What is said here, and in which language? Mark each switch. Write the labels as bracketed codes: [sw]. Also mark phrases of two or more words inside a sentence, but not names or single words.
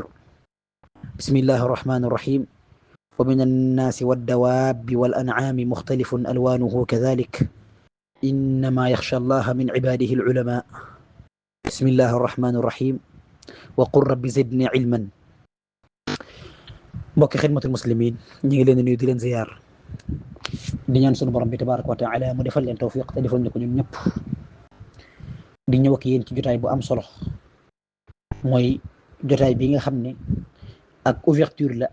[ar] بسم الله الرحمن الرحيم ومن الناس والدواب والأنعام مختلف ألوانه كذلك إنما يخشى الله من عباده العلماء. بسم الله الرحمن الرحيم وقل رب زدني علما. [wo] mbokki xidmatul muslimin ñu ngi leen di nuyu di leen ziyaar di ñaan sunu borom bi [ar] تبارك وتعالى [wo] mu defal leen tawfiq te defal ñu ko ñun ñëpp di ñëw ak yéen ci jotaay bu am solo mooy jotaay bi nga xam ne ak ouverture la